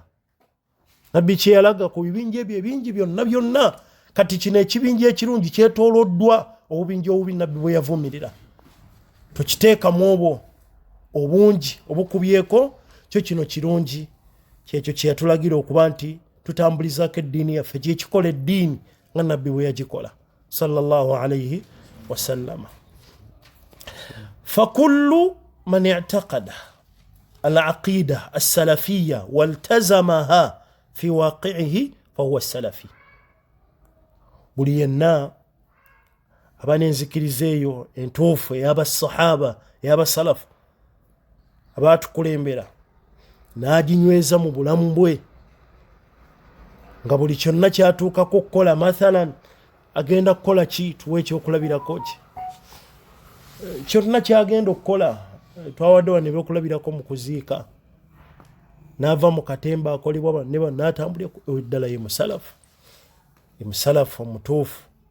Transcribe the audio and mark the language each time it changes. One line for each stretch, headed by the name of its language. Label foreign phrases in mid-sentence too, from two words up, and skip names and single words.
Ganda: Nabbi kye yalaga ku bibinja ebyo ebingi byonna kati kino ekibinja ekirungi kyetooloddwa obubinja obubi nabbi bwe yavumirira tokiteekamu obwo obungi obukubyeko kyo kino kirungi kyekyo kye yatulagira okuba nti tutambulizaako eddiini yaffe gyekikola eddiini nga nabbi bwe yagikola
Arabic: صلى الله عليه وسلم. فكل من اعتقد العقيدة السلفية والتزمها في واقعه فهو السلفي.
Ganda: buli yenna aba n'enzikirizeeyo entuufu ey'abasahaba ey'abasalafu abaatukulembera n'aginyweza mu bulamu bwe nga buli kyonna kyatuukako okukola mathalan agenda kukola ki tuwe ekyokulabirako ki kyonna kyagenda okukola twawaddewa ne byokulabirako mu kuziika n'ava mu katemba akolebwa ne n'atambulira ddala ye musalafu omutuufu